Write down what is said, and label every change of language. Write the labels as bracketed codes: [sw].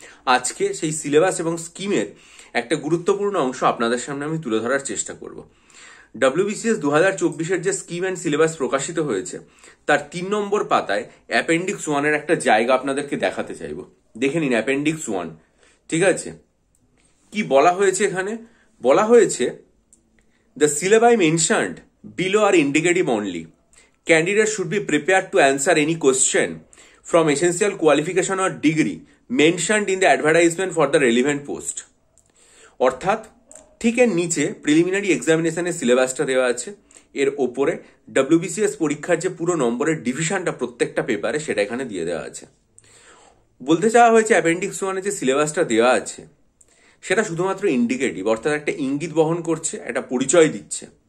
[bn] আজকে সেই সিলেবাস এবং স্কিমের একটা গুরুত্বপূর্ণ অংশ আপনাদের সামনে আমি তুলে ধরার চেষ্টা করব। WBCS 2024-এর যে স্কিম অ্যান্ড সিলেবাস প্রকাশিত হয়েছে তার 3 নম্বর পাতায় অ্যাপেন্ডিক্স 1-এর একটা জায়গা আপনাদেরকে দেখাতে চাইব। দেখে নিন অ্যাপেন্ডিক্স 1। ঠিক আছে, কি বলা হয়েছে এখানে? বলা হয়েছে [en] The syllabi mentioned below are indicative only. Candidates should be prepared to answer any question from essential qualification or degree mentioned in the advertisement for the relevant post. [bn] অর্থাৎ ঠিক এর নিচে প্রিলিমিনারি এক্সামিনেশনের সিলেবাসটা দেওয়া আছে, এর ওপরে WBCS পরীক্ষার যে পুরো নম্বরের ডিভিশনটা প্রত্যেকটা পেপারে সেটা এখানে দিয়ে দেওয়া আছে। বলতে চাওয়া হয়েছে অ্যাপেন্ডিক্স 1-এ যে সিলেবাসটা দেওয়া আছে সেটা শুধুমাত্র ইন্ডিকেটিভ, অর্থাৎ একটা ইঙ্গিত বহন করছে, একটা পরিচয় দিচ্ছে।